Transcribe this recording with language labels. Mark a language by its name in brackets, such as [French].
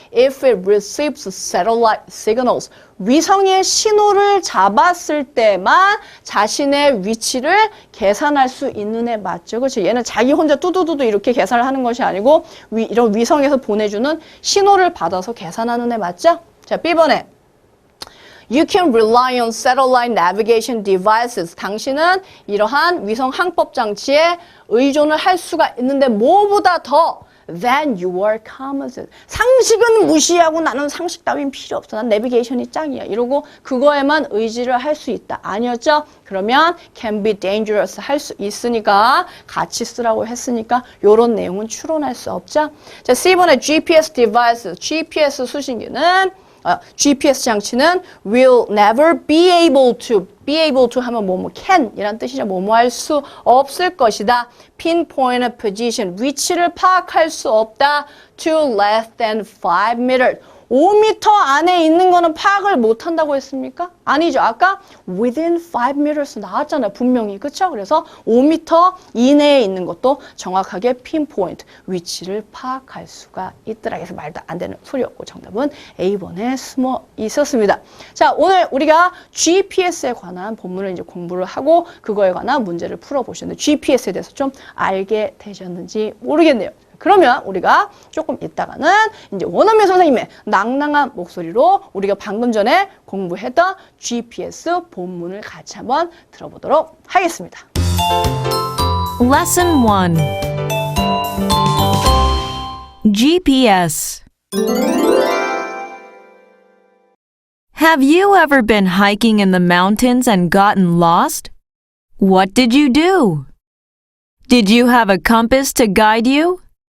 [English] If it receives satellite signals. [Korean] 위성의 신호를 잡았을 때만 자신의 위치를 계산할 수 있는 애 맞죠? 그렇죠? 얘는 자기 혼자 뚜두두두 이렇게 계산을 하는 것이 아니고 이런 위성에서 보내주는 신호를 받아서 계산하는 애 맞죠? 자, B번에 [English] You can rely on satellite navigation devices. [Korean] 당신은 이러한 위성 항법 장치에 의존을 할 수가 있는데 뭐보다 더 [English] than your common sense. [Korean] 상식은 무시하고 나는 상식 따윈 필요 없어. 난 내비게이션이 짱이야. 이러고 그거에만 의지를 할 수 있다. 아니었죠? 그러면 [English] can be dangerous [Korean] 할 수 있으니까 같이 쓰라고 했으니까 이런 내용은 추론할 수 없죠? 자, C번에 GPS device. GPS 수신기는 GPS 장치는 [English] will never be able to [Korean] 하면 can 이란 뜻이죠. 할 수 없을 것이다. [English] pinpoint a position [Korean] 위치를 파악할 수 없다. [English] to less than 5 meters [Korean] 5m 안에 있는 거는 파악을 못 한다고 했습니까? 아니죠. 아까 [English] within 5 meters [Korean] 나왔잖아요. 분명히. 그렇죠? 그래서 5m 이내에 있는 것도 정확하게 pinpoint 위치를 파악할 수가 있더라. 그래서 말도 안 되는 소리였고 정답은 A번에 숨어 있었습니다. 자, 오늘 우리가 GPS에 관한 본문을 이제 공부를 하고 그거에 관한 문제를 풀어보셨는데 GPS에 대해서 좀 알게 되셨는지 모르겠네요. 그러면 우리가 조금 있다가는 이제 원어민 선생님의 낭낭한 목소리로 우리가 방금 전에 공부했던 GPS 본문을 같이 한번 들어보도록 하겠습니다. [English] Lesson 1 GPS Have you ever been hiking in the mountains and gotten lost? What did you do? Did you have a compass to guide you?